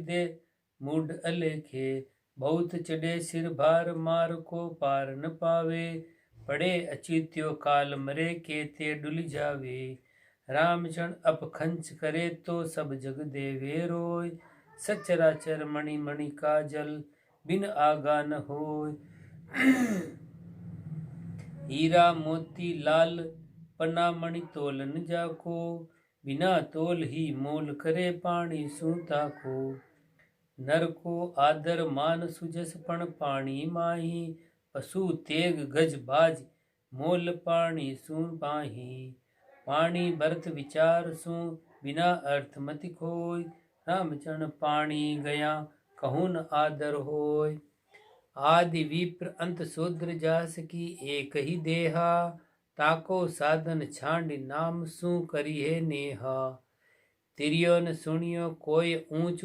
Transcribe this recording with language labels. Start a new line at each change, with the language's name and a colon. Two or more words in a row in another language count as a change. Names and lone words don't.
Rajasthani: दे मूढ़ अलेखे, बहुत चढ़े सिर भार मार को पार न पावे, पड़े अचित्यो काल मरे के ते डुल जावे, रामचरण अपखंच करे तो सब जग देवे रोय, सचराचर मणि मणि का जल बिन आगा न होय, हीरा मोती लाल पन्ना मणि तोलन जाको, बिना तोल ही मोल करे पानी सूता को, नर को आदर मान सुजस पण पानी माही, पशु तेग गज बाज मोल पानी सु पाही, पानी भरत विचार सु बिना अर्थ मति खोय, रामचरण पानी गया कहून आदर होय, आदि विप्र अंत शूद्र जास की एक ही देहा, ताको साधन छांड नाम सु करिए नेहा, तिरियो न सुनियो कोय ऊंच